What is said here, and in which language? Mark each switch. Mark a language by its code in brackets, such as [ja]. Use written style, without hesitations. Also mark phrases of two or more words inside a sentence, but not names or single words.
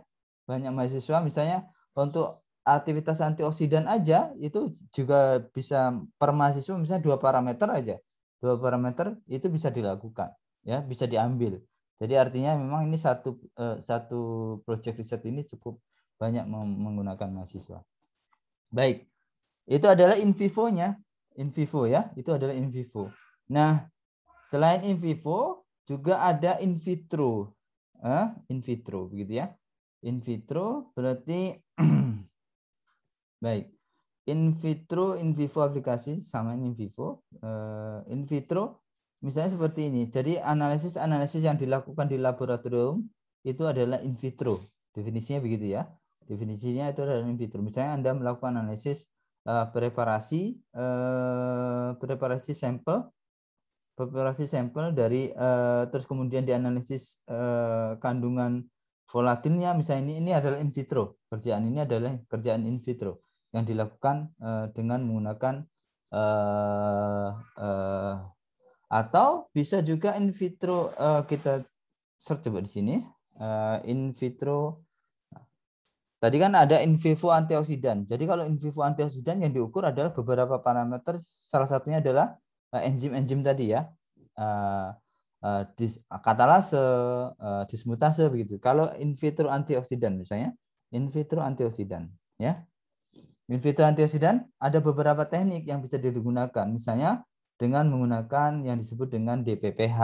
[id] Banyak mahasiswa misalnya untuk aktivitas antioksidan aja itu juga bisa per mahasiswa misalnya 2 parameter aja. 2 parameter itu bisa dilakukan ya, bisa diambil. Jadi artinya memang ini satu proyek riset ini cukup banyak menggunakan mahasiswa. Baik, itu adalah [la] in vivo- [id] nya, [la] in vivo [id] ya, itu adalah [la] in vivo. [id] Nah, selain [la] in vivo [id] juga ada [la] in vitro, in vitro [id] begitu ya. [la] In vitro [id] berarti baik, [la] in vitro, in vivo [id] aplikasi sama [la] in vivo. In vitro [id] misalnya seperti ini. Jadi analisis yang dilakukan di laboratorium itu adalah [la] in vitro. [id] Definisinya begitu ya. Definisinya itu adalah [la] in vitro. [id] Misalnya Anda melakukan analisis preparasi sampel dari terus kemudian dianalisis kandungan volatilnya, misalnya ini adalah in vitro. Kerjaan ini adalah kerjaan [la] in vitro [id] yang dilakukan dengan menggunakan atau bisa juga [la] in vitro, [id] kita search coba di sini [la] in vitro. [id] Tadi kan ada [la] in vivo [id] antioksidan. Jadi kalau [la] in vivo [id] antioksidan yang diukur adalah beberapa parameter, salah satunya adalah enzim-enzim tadi ya, katalase, dismutase begitu. Kalau [la] in vitro [id] antioksidan misalnya, [la] in vitro [id] antioksidan ya. [la] In vitro [id] antioksidan ada beberapa teknik yang bisa digunakan, misalnya dengan menggunakan yang disebut dengan DPPH.